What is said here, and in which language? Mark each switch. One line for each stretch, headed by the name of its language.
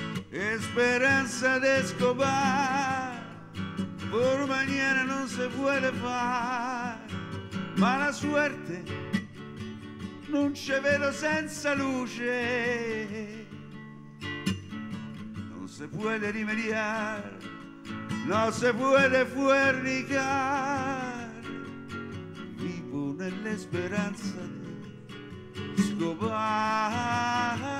Spanish: Esperanza de Escobar, por mañana non se puede far. Mala suerte,
Italian: non ci vedo senza luce.
Spanish: Non se puede remediar, no se puede fornicar.
Italian: Vivo nell'esperanza di Escobar.